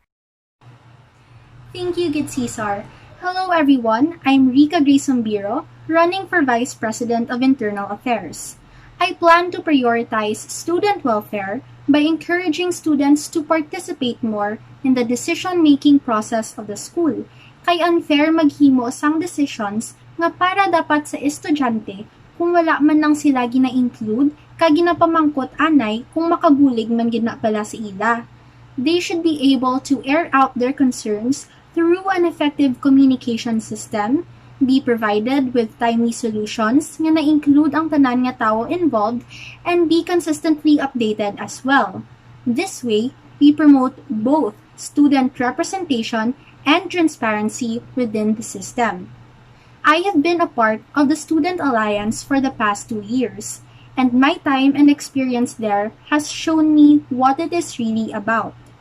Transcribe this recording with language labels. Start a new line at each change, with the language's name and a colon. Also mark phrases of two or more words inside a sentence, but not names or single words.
English: Thank you, good Cesar. Hello everyone, I'm Rica Grayson Biro, running for Vice President of Internal Affairs. I plan to prioritize student welfare by encouraging students to participate more in the decision-making process of the school.
Hiligaynon: Kay unfair maghimo sang decisions nga para dapat sa estudyante kung wala man lang sila gina-include kag ginapamangkot anay kung makabulig man gid na pala sa ila.
English: They should be able to air out their concerns through an effective communication system, be provided with timely solutions
Hiligaynon: nga na-include ang tanan nga tao
English: involved, and be consistently updated as well. This way, we promote both student representation and transparency within the system. I have been a part of the Student Alliance for the past 2 years, and my time and experience there has shown me what it is really about.